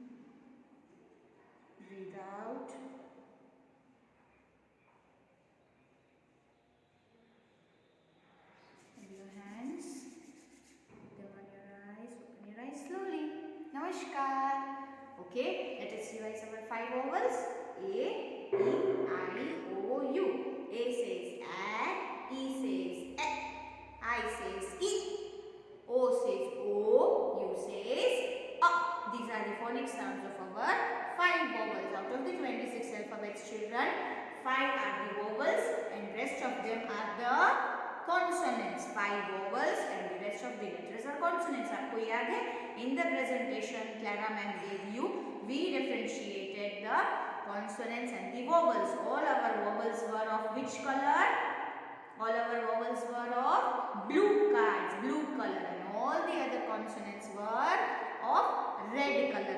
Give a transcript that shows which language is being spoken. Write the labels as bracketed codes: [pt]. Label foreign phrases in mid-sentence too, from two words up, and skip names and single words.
[en] Breathe out. Namaskar. Okay, let us revise our 5 vowels. A, E, I, O, U. A says A, E says E, I says E, O says O, U says A. These are the phonic sounds of our 5 vowels. Out of the 26 alphabets, children, 5 are the vowels and rest of them are the consonants. 5 vowels and the rest of the letters are consonants. [hi] आपको याद है? [en] In the presentation Clara ma'am gave you, we differentiated the consonants and the vowels. All our vowels were of which color? All our vowels were of blue cards, blue color, and all the other consonants were of red color.